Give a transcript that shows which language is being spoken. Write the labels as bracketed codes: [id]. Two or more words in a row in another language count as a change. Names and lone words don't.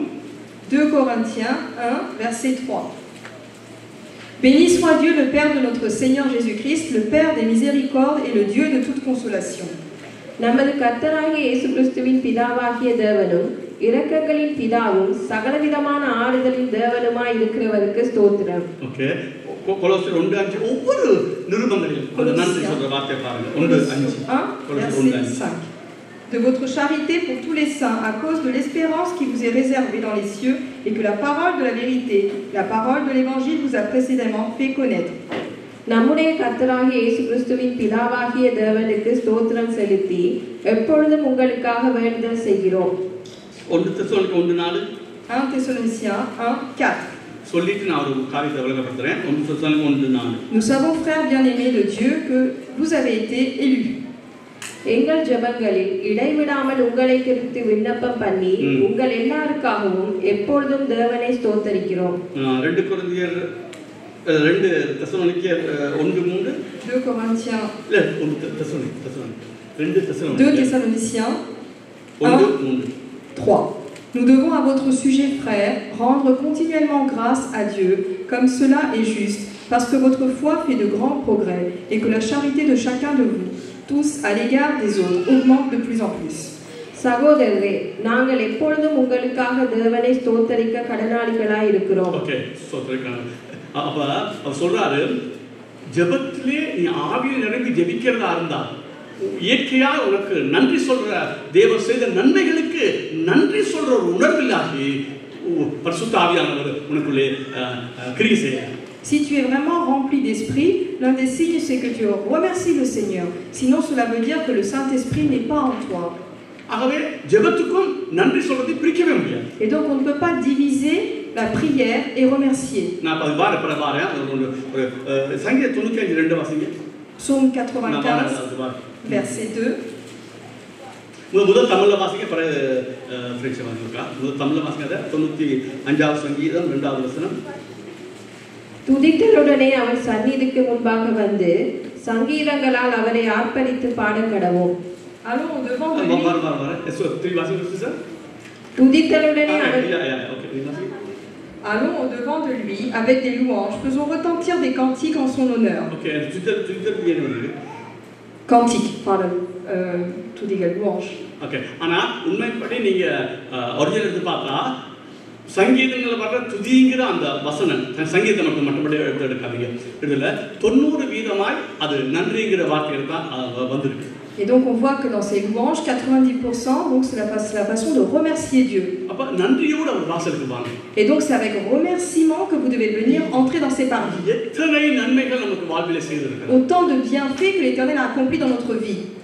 [fr] 2 Corinthiens 1 verset 3. Béni soit Dieu le Père de notre Seigneur Jésus-Christ, le Père des miséricordes et le Dieu de toute consolation. [ta] நமது கர்த்தராகிய இயேசு கிறிஸ்துவின் பிதாவாகிய தேவனும் இரக்கங்களின் பிதாவும் சகலவிதமான ஆறுதலின் தேவனுமாய் இருக்கிறவருக்கு ஸ்தோத்திரம். ஓகே. கொலோசியர் 1:5 ஒவ்வொரு நிருபங்களிலும் அந்த நன்றி சொல்ற வார்த்தை பாருங்க. 1:5. [fr] De votre charité pour tous les saints à cause de l'espérance qui vous est réservée dans les cieux et que la parole de la vérité, la parole de l'évangile vous a précédemment fait connaître. [ta] நம்முடைய கர்த்தராகிய இயேசு கிறிஸ்துவின் பிதாவாகிய தேவனுக்கு ஸ்தோத்திரம் செலுத்தி எப்பொழுதும் உங்களுக்காக வேண்டுதல் செய்கிறோம். 1 தெசலோனிக்கர் 1:4. [fr] 1 Thessaloniciens 1:4. [ta] சொல்லிட்டு நான் ஒரு காரியத்தை விளக்கப்படுத்துறேன். 1 தெசலோனிக்கர் 1:4. [fr] Nous savons, frères bien-aimés de Dieu, que vous avez été élus. [ta] எங்கள் ஜெபங்களில் இடைவிடாமல் உங்களை குறித்து விண்ணப்பம் பண்ணி உங்கள் எல்லாருக்காகவும் எப்பொழுதும் தேவனை ஸ்தோத்திரிக்கிறோம். 2 கொரிந்தியர் 2 தெசலோனிக்கர் 1:3. [fr] 2 Corinthiens. [ta] இல்ல 1 தெசலோனிக்கர் 2 தெசலோனிக்கர் [fr] 2 Thessaloniciens 1:3. Nous devons à votre sujet, frères, rendre continuellement grâce à Dieu, comme cela est juste, parce que votre foi fait de grands progrès et que la charité de chacun de vous, tous à l'égard des autres, augmente de plus en plus. [ta] சகோதரரே, நாங்கள் எப்பொழுதும் உங்களுக்காக தேவனை ஸ்தோத்திரிக்க கடனாளிகளாய் இருக்கிறோம். ஓகே, ஸ்தோத்திரிக்கணும். அப்ப அவர் சொல்றாரு, ஜெபத்திலே நீ ஆவியில் நிரம்பி ஜெபிக்கிறதா இருந்தா இயற்கையா உனக்கு நன்றி சொல்ற தேவன் செய்த நன்மைகளுக்கு நன்றி சொல்ற ஒரு உணர்வில்லாகி பரிசுத்த ஆவியானவர் உனக்குள்ளே கிரியை செய்கிறார். [fr] Si tu es vraiment rempli d'esprit, l'un des signes c'est que tu remercies le Seigneur. Sinon cela veut dire que le Saint-Esprit n'est pas en toi. [ta] ஆகவே ஜெபத்துக்கும் நன்றி சொல்றதை பிரிக்கவே முடியாது. [fr] Et donc on ne peut pas diviser la prière et remercier. [ta] நான் அது பாரேன் ஒரு சங்கீத 95:2 வாசிங்க. [fr] Psaume 95, verset 2. [ta] முதல் தமிழ்ல வாசிங்க, பிறகு பிரெஞ்சு வாசிங்க. முதல் தமிழ்ல வாசிங்க. 95வது சங்கீதம் 2வது வசனம். துதித்தலுடனே அவன் சந்நிதிக்கு முன்பாக வந்து சங்கீதங்களால் அவரை ஆர்ப்பரித்து பாட கடவோம். [fr] Allons au-devant de lui. [ta] துதித்தலுடனே அவன் [fr] Allons au-devant de lui avec des louanges, faisons retentir des cantiques en son honneur. Cantiques, pardon, tout dit louange. Okay. [ta] ஆனா உண்மைப்படி நீங்க ஒரிஜினல் எடுத்து பார்த்தா சங்கீதங்களை பார்த்தா துதிங்கிற அந்த வசனம் சங்கீதம் மட்டும் எடுக்காதீங்க. இதுல 90% அது நன்றிங்கிற வார்த்தைகள் தான் வந்திருக்கு. [fr] Et donc on voit que dans ces louanges, 90%, donc c'est la façon de remercier Dieu. Et donc c'est avec remerciement que vous devez venir entrer dans ses parvis. Autant de bienfaits que l'Éternel a accomplis dans notre vie.